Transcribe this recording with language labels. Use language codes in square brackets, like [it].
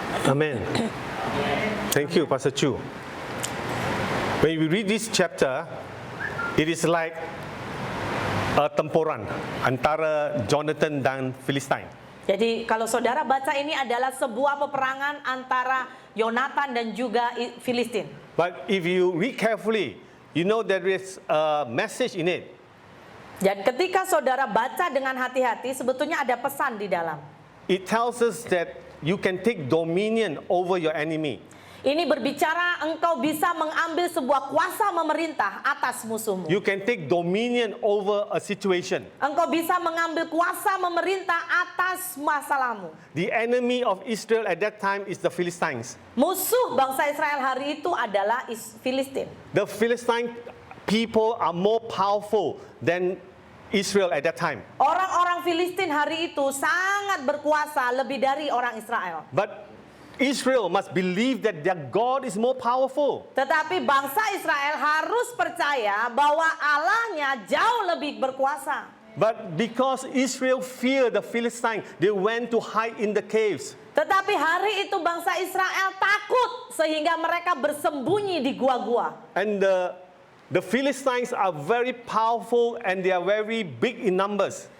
[en] Amen. Thank you, Pastor Chu. When we read this chapter, it is like a temporan [id] antara Jonathan dan Philistine. Jadi kalau saudara baca ini adalah sebuah peperangan antara Yonatan dan juga Filistin. [en] But if you read carefully, you know there is a message in it. [id] Dan ketika saudara baca dengan hati-hati, sebetulnya ada pesan di dalam. [en] It tells us that you can take dominion over your enemy. [id] Ini berbicara engkau bisa mengambil sebuah kuasa memerintah atas musuhmu. [en] You can take dominion over a situation. [id] Engkau bisa mengambil kuasa memerintah atas masalahmu. [en] The enemy of Israel at that time is the Philistines. [id] Musuh bangsa Israel hari itu adalah Filistin. [en] The Philistine people are more powerful than Israel at that time. [id] Orang-orang Filistin hari itu sangat berkuasa lebih dari orang Israel. [en] But Israel must believe that their God is more powerful. [id] Tetapi bangsa Israel harus percaya bahwa Allahnya jauh lebih berkuasa. [en] But because Israel feared the Philistine, they went to hide in the caves. [id] Tetapi hari itu bangsa Israel takut sehingga mereka bersembunyi di gua-gua. [en] And the Philistines are very powerful and they are very big in numbers.